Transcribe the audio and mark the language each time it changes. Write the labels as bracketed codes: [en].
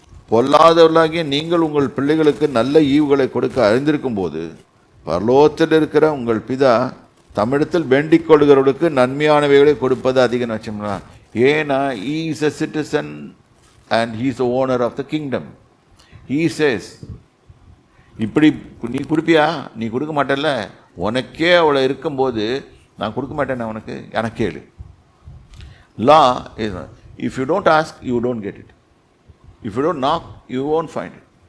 [ta] பொல்லாதவர்களாகிய நீங்கள் உங்கள் பிள்ளைகளுக்கு நல்ல ஈவுகளை கொடுக்க அறிந்திருக்கும் போது பரலோகத்தில் இருக்கிற உங்கள் பிதா தமிழத்தில் வேண்டிக் கொள்கிறவர்களுக்கு நன்மையானவைகளை கொடுப்பது அதிக நட்சம்னா. ஏன்னா [en] he is a citizen and he is the owner of the kingdom. He says, [ta] இப்படி நீ கொடுப்பியா? நீ கொடுக்க மாட்டேல்ல, உனக்கே அவளை இருக்கும்போது நான் கொடுக்க மாட்டேன் உனக்கு, எனக்கு கேளு. [en] Law is, if you don't ask, you don't get it. If you don't knock, you won't find it.